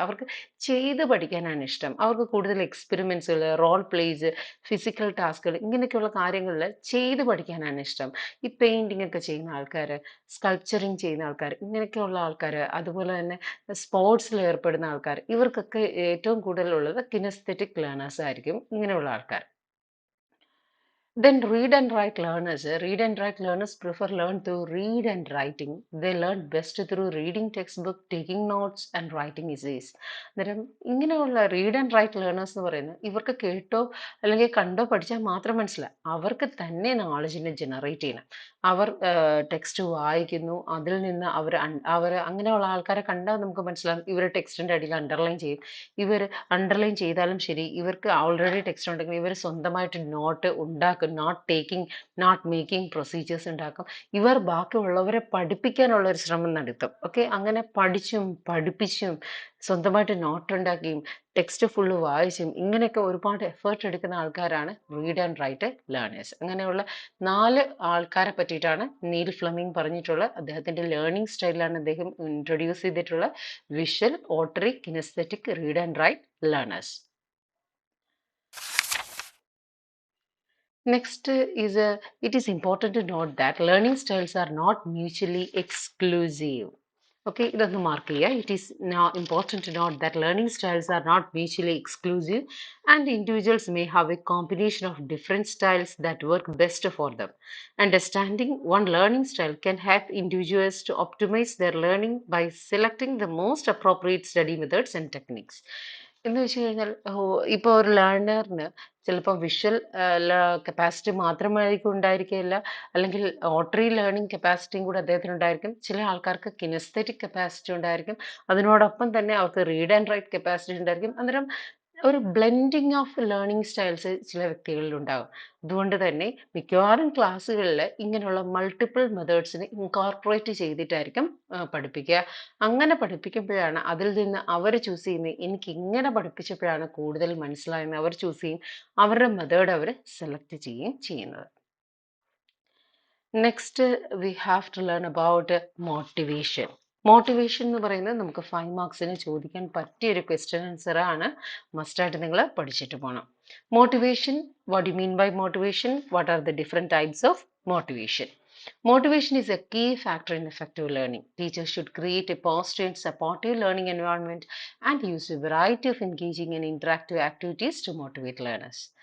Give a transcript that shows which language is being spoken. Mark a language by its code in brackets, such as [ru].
[ml] അവർക്ക് ചെയ്ത് പഠിക്കാനാണ് ഇഷ്ടം. അവർക്ക് കൂടുതൽ എക്സ്പെരിമെന്റ്സുകൾ, റോൾ പ്ലേസ്, ഫിസിക്കൽ ടാസ്കുകൾ ഇങ്ങനെയൊക്കെയുള്ള കാര്യങ്ങളിൽ ചെയ്ത് പഠിക്കാനാണ് ഇഷ്ടം. ഈ പെയിന്റിംഗ് ഒക്കെ ചെയ്യുന്ന ആൾക്കാർ, സ്കൾപ്ചറിങ് ചെയ്യുന്ന ആൾക്കാർ, ഇങ്ങനെയൊക്കെയുള്ള ആൾക്കാർ, അതുപോലെ തന്നെ സ്പോർട്സിൽ ഏർപ്പെടുന്ന ആൾക്കാർ, ഇവർക്കൊക്കെ ഏറ്റവും കൂടുതലുള്ളത് കിനസ്തെറ്റിക് ലേണേഴ്സ് ആയിരിക്കും ഇങ്ങനെയുള്ള ആൾക്കാർ. [en] Then read and write learners prefer learn through read and writing. They learn best through reading textbook, taking notes and writing essays. [ml] അന്നേരം ഇങ്ങനെയുള്ള റീഡ് ആൻഡ് റൈറ്റ് ലേണേഴ്സ് എന്ന് പറയുന്നത് ഇവർക്ക് കേട്ടോ അല്ലെങ്കിൽ കണ്ടോ പഠിച്ചാൽ മാത്രം മനസ്സിലാവും. അവർക്ക് തന്നെ നോളജിനെ ജനറേറ്റ് ചെയ്യണം. അവർ ടെക്സ്റ്റ് വായിക്കുന്നു, അതിൽ നിന്ന് അവർ അങ്ങനെയുള്ള ആൾക്കാരെ കണ്ടാൽ നമുക്ക് മനസ്സിലാവും ഇവർ ടെക്സ്റ്റിന്റെ അടിയിൽ അണ്ടർലൈൻ ചെയ്യും. ഇവർ അണ്ടർലൈൻ ചെയ്താലും ശരി, ഇവർക്ക് ഓൾറെഡി ടെക്സ്റ്റ് ഉണ്ടെങ്കിൽ ഇവർ സ്വന്തമായിട്ട് നോട്ട് ഉണ്ടാക്കും. നോട്ട് മേക്കിംഗ് പ്രൊസീജിയേഴ്സ് ഉണ്ടാക്കും. ഇവർ ബാക്കിയുള്ളവരെ പഠിപ്പിക്കാനുള്ള ഒരു ശ്രമം നടത്തും. ഓക്കെ, അങ്ങനെ പഠിച്ചും പഠിപ്പിച്ചും സ്വന്തമായിട്ട് നോട്ട് ഉണ്ടാക്കിയും ടെക്സ്റ്റ് ഫുള്ള് വായിച്ചും ഇങ്ങനെയൊക്കെ ഒരുപാട് എഫേർട്ട് എടുക്കുന്ന ആൾക്കാരാണ് റീഡ് ആൻഡ് റൈറ്റ് ലേണേഴ്സ്. അങ്ങനെയുള്ള 4 ആൾക്കാരെ പറ്റിയിട്ടാണ് നീൽ ഫ്ലെമിംഗ് പറഞ്ഞിട്ടുള്ളത്. അദ്ദേഹത്തിന്റെ ലേണിംഗ് സ്റ്റൈലിലാണ് അദ്ദേഹം ഇൻട്രൊഡ്യൂസ് ചെയ്തിട്ടുള്ള visual, ഓട്ടറി, kinaesthetic, [en] read and write learners. Next is it is important to note that learning styles are not mutually exclusive. [ml] Okay, ഇതൊന്ന് മാർക്ക് ചെയ്യുക. [en] It is now important to note that learning styles are not mutually exclusive and individuals may have a combination of different styles that work best for them. Understanding one learning style can help individuals to optimize their learning by selecting the most appropriate study methods and techniques. [ml] എന്ന് വെച്ച് കഴിഞ്ഞാൽ ഇപ്പോൾ ഒരു ലേണറിന് ചിലപ്പോൾ visual capacity മാത്രമായിരിക്കും ഉണ്ടായിരിക്കില്ല, അല്ലെങ്കിൽ ഓട്ടറി learning കപ്പാസിറ്റിയും കൂടെ അദ്ദേഹത്തിന് ഉണ്ടായിരിക്കും. ചില ആൾക്കാർക്ക് കിനസ്തെറ്റിക് കപ്പാസിറ്റി ഉണ്ടായിരിക്കും, അതിനോടൊപ്പം തന്നെ അവർക്ക് റീഡ് ആൻഡ് റൈറ്റ് കപ്പാസിറ്റി ഉണ്ടായിരിക്കും. അന്നേരം ഒരു ബ്ലെൻഡിങ് ഓഫ് ലേണിംഗ് സ്റ്റൈൽസ് ചില വ്യക്തികളിൽ ഉണ്ടാകും. അതുകൊണ്ട് തന്നെ മിക്കവാറും ക്ലാസ്സുകളിൽ ഇങ്ങനെയുള്ള മൾട്ടിപ്പിൾ മെത്തേഡ്സിനെ ഇൻകോർപ്പറേറ്റ് ചെയ്തിട്ടായിരിക്കും പഠിപ്പിക്കുക. അങ്ങനെ പഠിപ്പിക്കുമ്പോഴാണ് അതിൽ നിന്ന് അവർ ചൂസ് ചെയ്യുന്നത്. എനിക്ക് ഇങ്ങനെ പഠിപ്പിച്ചപ്പോഴാണ് കൂടുതൽ മനസ്സിലായെന്ന് അവർ ചൂസ് ചെയ്യും. അവരുടെ മെത്തേഡ് അവർ സെലക്ട് ചെയ്യുകയും ചെയ്യുന്നത്. [en] Next we have to learn about motivation. [ml] Motivation എന്ന് പറയുന്നത് നമുക്ക് 5 മാർക്സിന് ചോദിക്കാൻ പറ്റിയ ഒരു ക്വസ്റ്റ്യൻ ആൻസർ ആണ്. മസ്റ്റായിട്ട് നിങ്ങൾ പഠിച്ചിട്ട് പോകണം. [en] Motivation, what you mean by motivation? What are the different types of motivation? Motivation is a key factor in effective learning. Teachers should create a positive and supportive learning environment and use a variety of engaging and interactive activities to motivate learners.